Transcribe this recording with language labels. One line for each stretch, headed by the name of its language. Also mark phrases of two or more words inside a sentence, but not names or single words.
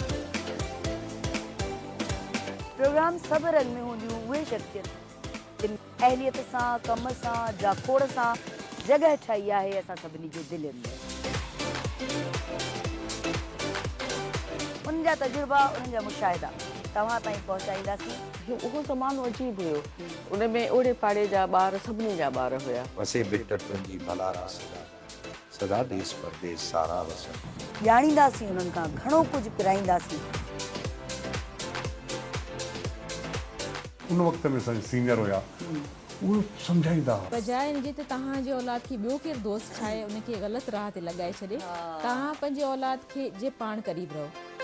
Sindhi: प्रोग्राम सबरन में हूंदियूं उहे शख्सियत जिन अहलियत सां कम सां जाखोड़ सां जगह ठाही आहे असां सभिनी जे दिलनि में। उन्हनि जा तजुर्बा उन्हनि जा मुशाहिदा तव्हां ताईं पहुचाईंदासीं। उहो ज़मानो अजीब हुयो, उन में ओड़े पाड़े जा ॿार सभिनी जा ॿार हुया। वसे बेहतर तुंहिंजी भलारा सदा देश परदेश सारा वसन। ॼाणींदासीं उन्हनि खां घणो कुझु पिराईंदासीं। उन वक़्त में सीनियर हुया, उहो सम्झाईंदा हुआ। बजाए हिनजे त तव्हां जे औलाद खे ॿियो केरु दोस्त ठाहे उनखे ग़लति राह ते लॻाए छॾे, तव्हां पंहिंजे औलाद खे जे पाण क़रीब रहो।